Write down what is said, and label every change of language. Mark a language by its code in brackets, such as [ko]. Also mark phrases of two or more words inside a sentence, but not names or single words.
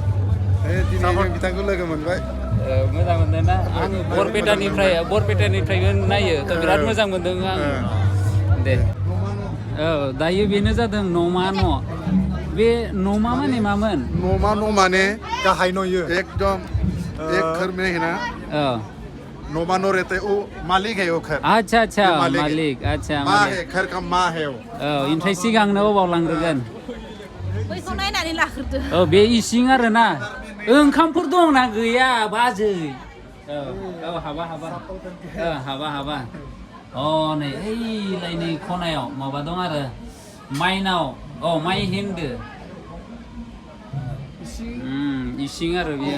[brx] बिथांखौ लोगो मोनबाय मोजां मोनदों ना आं बरपेटानिफ्रायबो नायो थ' बिराद मोजां मोनदों आं दे दायो बेनो जादों न'मा न' बे न'मा माने मामोन न'मा न' माने गाहाय न'यो [hi] एकदम एक घर में है ना [brx] न'मा न' [hi] रहते वो मालिक है वो घर अच्छा मालिक अच्छा माँ है घर का माँ है वो [brx] ओमफ्राय सिगांनो अबाव लांग्रोगोन बैखौ नायनानै लाग्रोदो बे इसिं आरो ना ओंखामफोर दंना गैया बाजै हाबा नै ओइलाय नै खनायाव माबा दं आरो माइनाव माइ हिन्दो इसिं आरो बियो